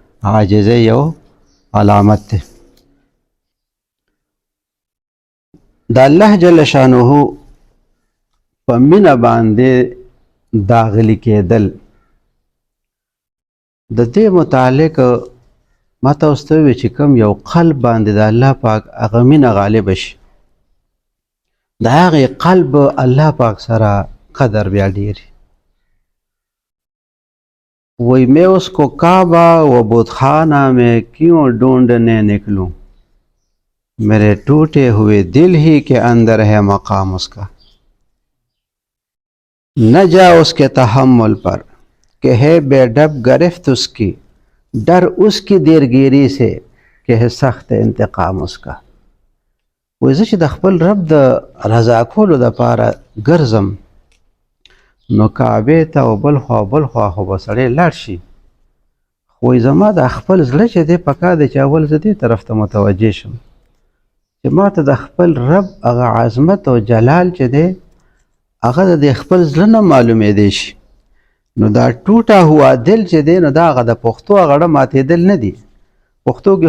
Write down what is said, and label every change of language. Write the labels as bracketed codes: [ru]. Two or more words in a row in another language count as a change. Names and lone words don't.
[ps] عاجزۍ یو علامت ده د الله جل شانه په مینه باندې داغلی کېدل د دې متعلق ما تاسو ته وی چې کوم یو قلب باندې د الله پاک هغه مینه غالب شي د هغې قلب الله پاک سره قدر بیا ډېر [ur] وہی میں اس کو کعبہ و بتخانہ میں کیوں ڈھونڈنے نکلوں میرے ٹوٹے ہوئے دل ہی کے اندر ہے مقام اس کا نہ جا اس کے تحمل پر کہ ہے بے ڈھب گرفت اس کی ڈر اس کی دیرگیری سے کہ ہے سخت انتقام اس کا [ps] وایي زه چې د خپل رب د رضا کولو دپاره ګرځم نو کعبې ته او بل خوا خو به سړی لاړ شي خو وایي زما د خپل زړه چې دی پکار دی چې اول زه دې طرف ته متوجه شم چې ما ته د خپل رب هغه عظمت او جلال چې دی هغه د خپل زړه نه معلومېدی شي نو دا ټوټه هوا دل چې دی نو دا هغه د پښتو هغه ډه ماتېدل نه دي پښتو کې